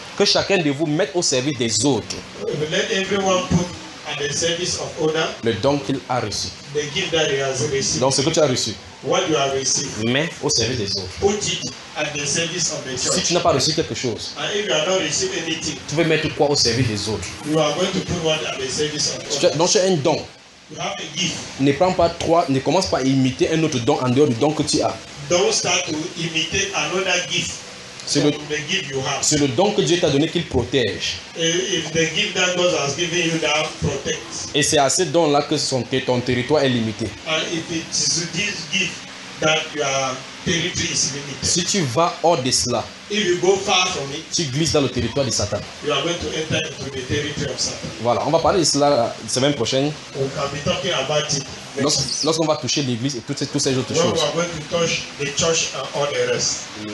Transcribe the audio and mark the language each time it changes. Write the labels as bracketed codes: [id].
[fr] Que chacun de vous mette au service des autres. [en] Let everyone put at the service of others. [fr] Le don qu'il a reçu. [en] The gift that he has received. [fr] Donc ce que tu as reçu. [en] What you have received. [fr] Mais au service des autres. [en] Put it at the service of the church. [fr] Si tu n'as pas reçu quelque chose. [en] And if you have not received anything. [fr] Tu veux mettre quoi au service des autres. [en] You are going to put what at the service of others. [fr] Donc c'est un don. [en] You have a gift. [fr] Ne prends pas trois. Ne commence pas à imiter un autre don en dehors du don que tu as. [en] Don't start to imitate another gift. [fr] C'est le don que Dieu t'a donné qu'il protège. [en] If the gift that God has given you now protects. [fr] Et c'est à ce don là que ton territoire est limité. [en] And if it is this gift that your territory is limited. [fr] Si tu vas hors de cela, [en] if you go far from it, [fr] tu glisses dans le territoire de Satan. [en] You are going to enter into the territory of Satan. [fr] Voilà, on va parler de cela la semaine prochaine. On va [en] be talking about it. [fr] Lorsqu'on va toucher l'église et toutes ces autres choses. [en] We are going to touch the church and all the rest.